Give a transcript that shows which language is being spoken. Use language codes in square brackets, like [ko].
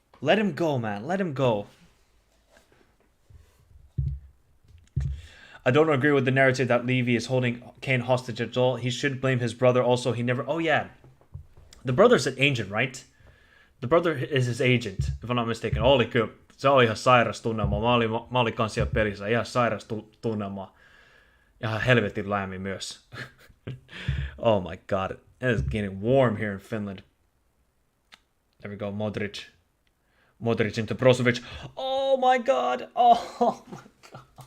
[en] Let him go, man. Let him go. I don't agree with the narrative that Levy is holding Kane hostage at all. He should blame his brother also. He never... Oh, yeah. The brother's an agent, right? The brother is his agent, if I'm not mistaken. [fi] Oli kyllä. Se oli ihan sairas tunnelma. Mä olin kanssa siellä pelissä. Ihan sairas tunnelma. Ihan helvetin lämmin myös. [en] Oh my god. It is getting warm here in Finland. There we go. Modric into Brozovic. Oh my god. Oh my god.